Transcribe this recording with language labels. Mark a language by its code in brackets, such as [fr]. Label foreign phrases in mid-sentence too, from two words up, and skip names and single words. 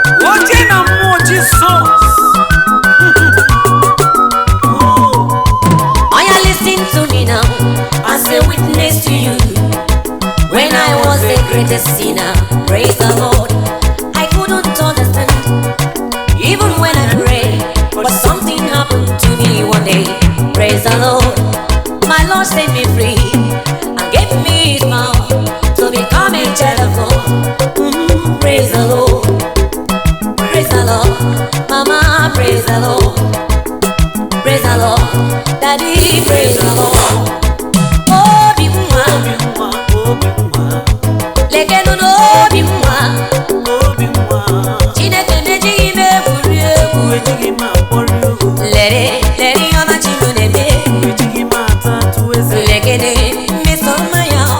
[ig] Oche na mmụọ Jizọs. [en] Oya, listen to me now as a witness to you. When I was the greatest sinner, praise the Lord, I couldn't understand. Even when I pray, but something happened to me one day. Praise the Lord, my Lord set me free and gave me His power to become a child of God. Mm, praise the Lord, praise the Lord, Mama, praise the Lord, praise the Lord, Daddy, praise the Lord. [ig] Obi nwa. Lekenụ n'obi nwa. Obi nwa. Chineke m ejighị m egwuri egwu. Ejighị m akpọrọ egwu. Lere, lere ihe ọma Chukwu na-eme. Ejighị m ata atụ eze. Lekene mmeso mma ya.